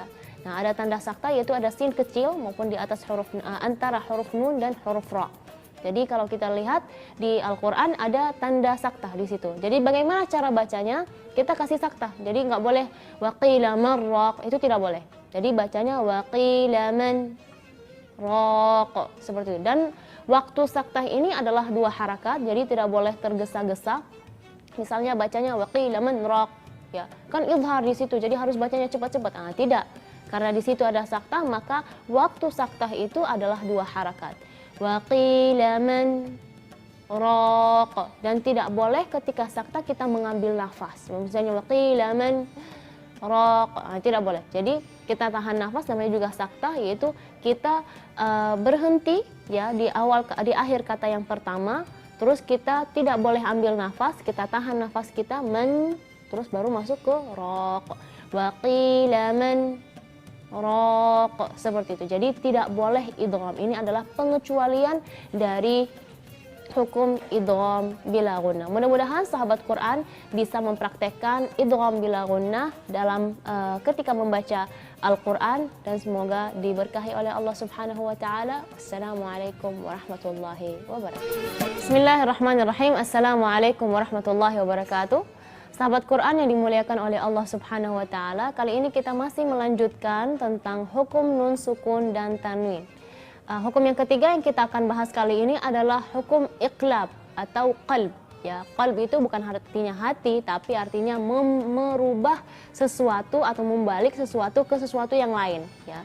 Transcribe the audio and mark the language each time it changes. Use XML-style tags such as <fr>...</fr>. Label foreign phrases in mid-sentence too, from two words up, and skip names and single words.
<id>Nah, ada tanda saktah yaitu ada sin kecil maupun di atas huruf antara huruf nun dan huruf ra. Jadi kalau kita lihat di Al-Qur'an ada tanda saktah di situ. Jadi bagaimana cara bacanya? Kita kasih saktah. Jadi nggak boleh</id> <ar>وقيل مرّاق,</ar> <id>itu tidak boleh. Jadi bacanya</id> <ar>وقيل من راق,</ar> <id>seperti itu. Dan waktu saktah ini adalah dua harakat, jadi tidak boleh tergesa-gesa. Misalnya bacanya</id> <ar>وقيل من راق,</ar> <id>ya. Kan idhar di situ, jadi harus bacanya cepat-cepat. Tidak. Karena di situ ada saktah, maka waktu saktah itu adalah dua harakat.</id> <ar>وقيل من راق,</ar> <id>dan tidak boleh ketika saktah kita mengambil nafas. Misalnya</id> <ar>وقيل من راق,</ar> <id>tidak boleh. Jadi kita tahan nafas, namanya juga saktah, yaitu kita berhenti, ya, di akhir kata yang pertama. Terus kita tidak boleh ambil nafas, kita tahan nafas kita terus baru masuk ke raq.</id> <ar>وقيل من راق,</ar> <id>seperti itu. Jadi tidak boleh idgham. Ini adalah pengecualian dari hukum idgham bila gunnah. Mudah-mudahan sahabat Quran bisa mempraktekkan idgham bila gunnah dalam ketika membaca Al-Quran, dan semoga diberkahi oleh Allah</id> <ar>سبحانه وتعالى. السلام عليكم ورحمة الله وبركاته. بسم الله الرحمن الرحيم. السلام عليكم ورحمة الله وبركاته.</ar> <id>Sahabat Quran yang dimuliakan oleh Allah</id> <ar>سبحانه وتعالى,</ar> <id>kali ini kita masih melanjutkan tentang hukum nun sukun dan tanwin. Hukum yang ketiga yang kita akan bahas kali ini adalah hukum iqlab atau qalb. Ya, qalb itu bukan artinya hati, tapi artinya merubah sesuatu atau membalik sesuatu ke sesuatu yang lain, ya.</id>